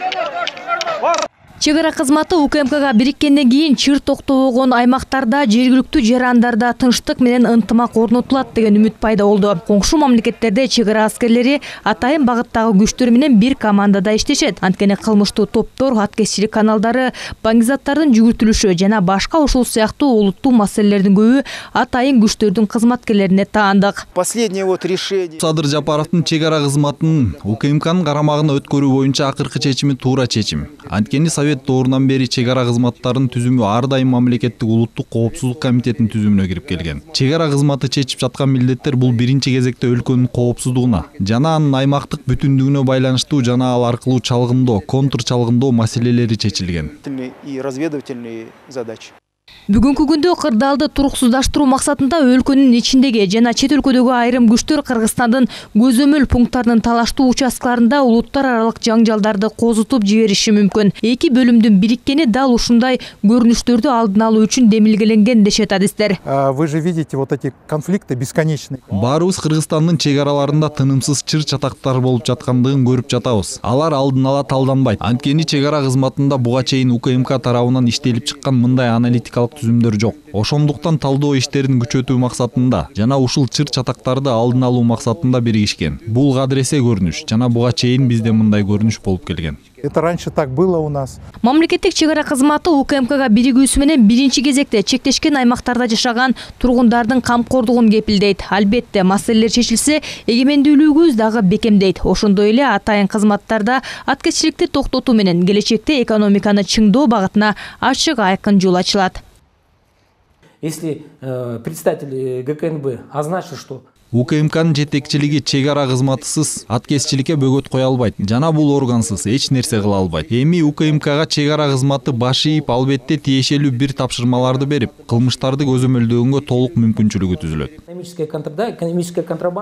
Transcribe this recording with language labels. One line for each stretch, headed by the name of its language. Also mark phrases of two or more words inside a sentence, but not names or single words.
Kyrgyz: Чек ара кызматы УКМКга бириккенден кийин чыр токтобогон аймактарда жергиликтүү жарандарда тынчтык менен ынтымак орнотулат деген үмүт пайда болду. Коңшу мамлекеттерде чек ара аскерлери атайын багыттагы күчтөр менен бир командада иштешет. Анткени кылмыштуу топтор, аткезчилик каналдары, баңгизаттардын жүгүртүлүшү жана башка ушул сыяктуу олуттуу маселелердин көбү атайын күчтөрдүн кызматкерлерине таандык.
Russian: Последнее решение.
Kyrgyz: Садыр Жапаровдун чек ара кызматынын УКМКнын карамагына өткөрүү боюнча акыркы чечими туура чечим. Анткени Совет доорунан бери чек ара кызматтарынын түзүмү ар дайым мамлекеттик улуттук коопсуздук комитетинин түзүмүнө кирип келген. Чек ара кызматы чечип жаткан милдеттер бул биринчи кезекте өлкөнүн коопсуздугуна жана анын аймактык бүтүндүгүнө байланыштуу жана ал аркылуу чалгындоо, контр чалгындоо маселелери чечилген.
Russian: И разведывательные задачи.
Kyrgyz: Бүгүнкү күндө кырдаалды туруксуздаштыруу максатында өлкөнүн ичиндеги жана чет өлкөдөгү айрым күчтөр Кыргызстандын көзөмөл пункттарынын талаштуу участкаларында улуттар аралык жаңжалдарды козутуп жибериши мүмкүн. Эки бөлүмдүн бириккени дал ушундай көрүнүштөрдү алдын алуу үчүн демилгеленген дешет адистер.
Russian: Вы же видите вот эти конфликты бесконечные.
Kyrgyz: Баарыбыз Кыргызстандын чек араларында тынымсыз чыр-чатактар болуп жаткандыгын көрүп жатабыз. Алар алдын ала талданбайт. Анткени чек ара кызматында буга чейин УКМК тарабынан иштелип чыккан мындай аналитикалык түзүмдөр жок. Ошондуктан талдоо иштерин күчөтүү максатында жана ушул чыр-чатактарды алдын алуу максатында биригишкен. Бул кадыресе көрүнүш жана буга чейин бизде мындай көрүнүш болуп келген.
Russian: Это раньше так было у нас.
Kyrgyz: Мамлекеттик чек ара кызматы УКМКга биригүүсү менен биринчи кезекте чектешкен аймактарда жашаган тургундардын камкордугун кепилдейт. Албетте, маселелер чечилсе, эгемендүүлүгүбүз дагы бекемдейт. Ошондой эле атайын кызматтарда аткезчиликти токтотуу менен келечекте экономиканы чыңдоо багытына ачык айкын жол ачылат.
Russian: Если представитель ГКНБ означил, что
Kyrgyz: УКМКнын жетекчилиги чек ара кызматысыз аткезчиликке бөгөт кое албайт жана бул органсыз эч нерсе кыла албайт. Эми УКМКга чек ара кызматы баш ийип, албетте тиешелүү бир тапшырмаларды берип, кылмыштарды көзөмөлдөгөнгө толук мүмкүнчүлүгү түзүлөт.
Russian: экономическая контрабанда.